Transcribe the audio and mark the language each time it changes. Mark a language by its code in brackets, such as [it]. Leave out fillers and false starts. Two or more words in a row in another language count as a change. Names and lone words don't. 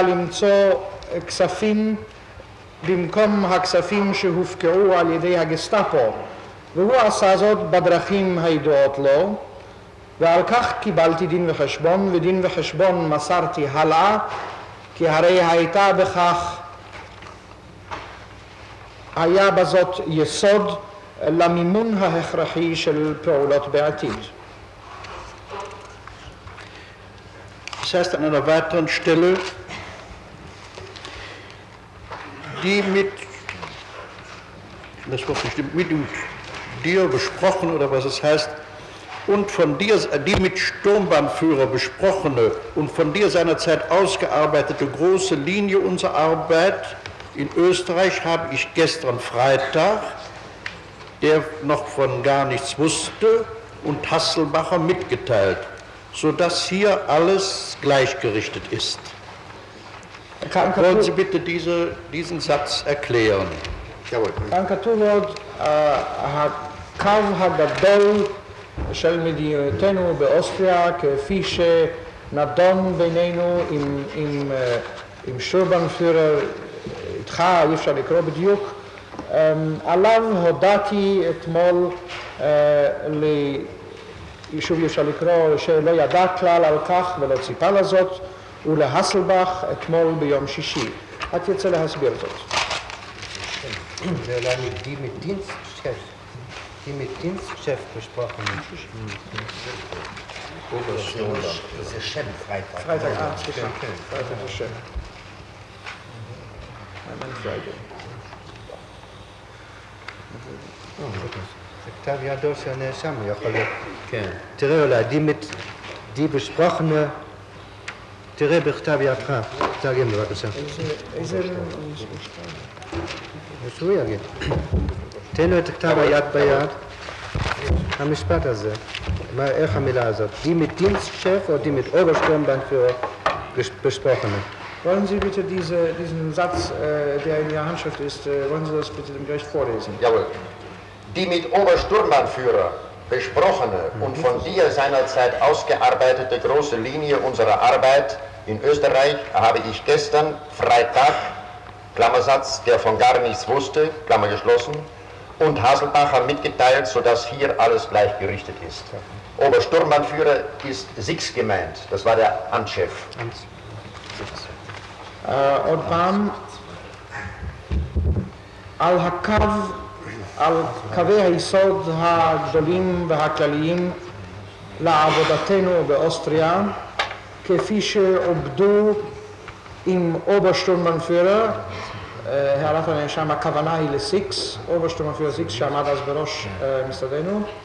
[he] למצוא כספים במקום הכספים שהופקעו על ידי הגסטאפו, והוא עשה זאת בדרכים הידועות לו, ועל כך קיבלתי דין וחשבון, ודין וחשבון מסרתי הלאה, כי הרי היה בזאת יסוד למימון ההכרחי של פעולות בעתיד. [de] Das heißt an einer weiteren Stelle, die mit dir besprochen, oder was es heißt, und von dir, die mit Sturmbannführer besprochene und von dir seinerzeit ausgearbeitete große Linie unserer Arbeit in Österreich habe ich gestern Freitag, der noch von gar nichts wusste, und Hasselbacher mitgeteilt, sodass hier alles gleichgerichtet ist. Wollen Sie bitte diesen Satz erklären? Jawohl. [he] כאן כתוב עוד, הקו הגדול של מדינתנו באוסטריה, כפי שנדון בינינו עם שטורמבנפירר, איתך, אי אפשר לקרוא בדיוק, עליו הודעתי אתמול, שוב אי אפשר לקרוא, שלא ידע כלל על כך ולא ציפה לזאת, ולהסלבך אתמול ביום שישי. את יצא להסביר זאת. [de] Die mit Dienstchef besprochen haben. Das ist Chef, Freitag. Freitag, Freitag ist schön. Friday. [he] כתב ידו של הנאשם יכול להיות. כן. תראה אולי, [de] die besprochene, [he] תראה בכתב ידך, תרגם בבקשה. איזה... שהוא יגיד. תן לו את כתב היד ביד, המשפט הזה, איך המילה הזאת? [de] די mit Dienstchef oder die mit Obersturmbannführer besprochene? Wollen Sie bitte diesen Satz, der in Ihrer Handschrift ist, wollen Sie das bitte dem Gericht vorlesen? Jawohl. Die mit Obersturmbannführer besprochene und von dir seinerzeit ausgearbeitete große Linie unserer Arbeit in Österreich habe ich gestern, Freitag, Klammersatz, der von gar nichts wusste, Klammer geschlossen, und Haselbacher mitgeteilt, sodass hier alles gleichgerichtet ist. Obersturmbannführer ist Six gemeint, das war der Amtschef. [he] עוד פעם, על קווי היסוד הגדולים והכלליים לעבודתנו באוסטריה, כפי שעובדו עם אוברשטורמבנפירר, הערת הנאשם, הכוונה היא לסיקס, אוברשטורמבנפירר סיקס שעמד אז בראש משרדנו,